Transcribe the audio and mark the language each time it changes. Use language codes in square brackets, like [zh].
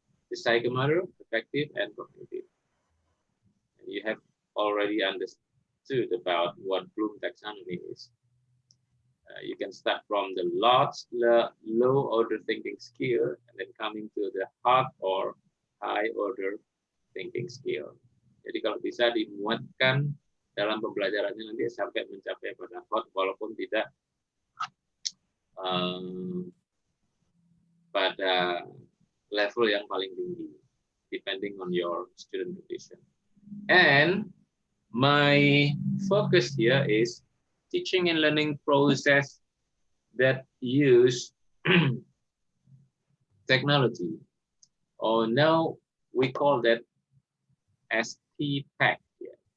[en] The psychomotor, effective and cognitive. And you have already understood about what Bloom taxonomy is. You can start from the low order thinking skill and then coming to the hard or high order thinking skill. [id] Jadi kalau bisa dimuatkan dalam pembelajarannya nanti sampai mencapai pada hot walaupun tidak pada level yang paling tinggi, [en] depending on your student condition. And my focus here is teaching and learning process that use technology. Or now we call that as TPACK. Yeah.